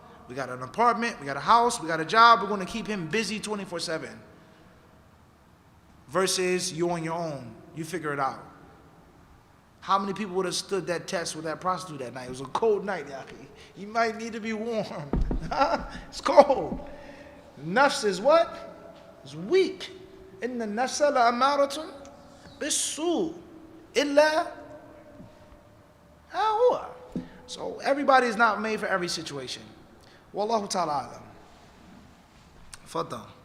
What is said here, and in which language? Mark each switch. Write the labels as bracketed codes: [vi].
[en] We got an apartment, we got a house, we got a job. We're going to keep him busy 24/7. Versus you on your own. You figure it out. How many people would have stood that test with that prostitute that night? It was a cold night, Yaki. You might need to be warm. It's cold. Nafs is what? It's weak. [ar] إن النفس لأمارة بالسوء إلا ها هو. [en] So everybody is not made for every situation. Wallahu ta'ala alam. Faddal.